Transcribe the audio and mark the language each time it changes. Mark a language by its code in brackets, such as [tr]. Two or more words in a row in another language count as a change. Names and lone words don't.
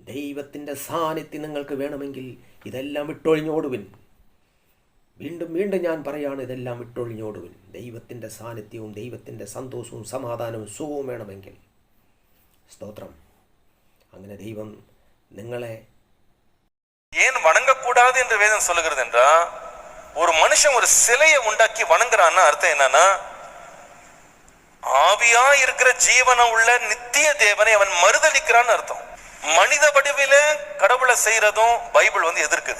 [ml] ദൈവത്തിൻ്റെ സാന്നിധ്യം നിങ്ങൾക്ക് വേണമെങ്കിൽ ഇതെല്ലാം വിട്ടൊഴിഞ്ഞോടുവിൻ. വീണ്ടും വീണ്ടും ഞാൻ പറയാണ്, ഇതെല്ലാം വിട്ടൊഴിഞ്ഞോടുവിൻ. ദൈവത്തിൻ്റെ സാന്നിധ്യവും ദൈവത്തിൻ്റെ സന്തോഷവും സമാധാനവും സുഖവും വേണമെങ്കിൽ. ஸ்தோத்திரம். അങ്ങനെ ദൈവം നിങ്ങളെ [ta] ஏன் வணங்கக்கூடாது என்று வேதம் சொல்லுகிறது என்றா, ஒரு மனுஷன் ஒரு சிலையை உண்டாக்கி வணங்குறான்னா அர்த்தம் என்னன்னா, ஆவியா இருக்கிற ஜீவன உள்ள நித்திய தேவனை அவன் மறுதலிக்கிறான்னு அர்த்தம். மனித வடிவில கடவுளை செய்யறதும் பைபிள் எதிர்க்குது.